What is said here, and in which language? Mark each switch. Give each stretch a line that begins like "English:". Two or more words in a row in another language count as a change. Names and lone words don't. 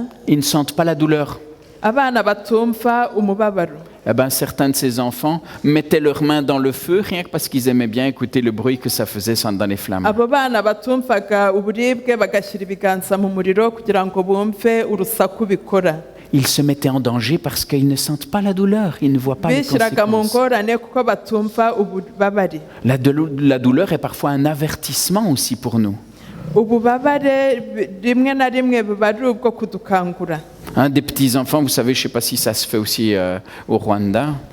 French: Ils ne sentent pas la douleur.
Kinyarwanda: Abana batumva umubabaro.
French: Eh ben, certains de ces enfants mettaient leurs mains dans le feu rien que parce qu'ils aimaient bien écouter le bruit que ça faisait dans les flammes.
Kinyarwanda: Abo bana batumvaga uburibwe bagashyira ibiganza mu muriro kugira ngo bumve urusaku bikora.
French: Ils se mettaient en danger parce qu'ils ne sentent pas la douleur, ils ne voient pas les conséquences. La douleur est parfois un avertissement aussi pour nous. Des petits-enfants, vous savez, je ne sais pas si ça se fait aussi au Rwanda.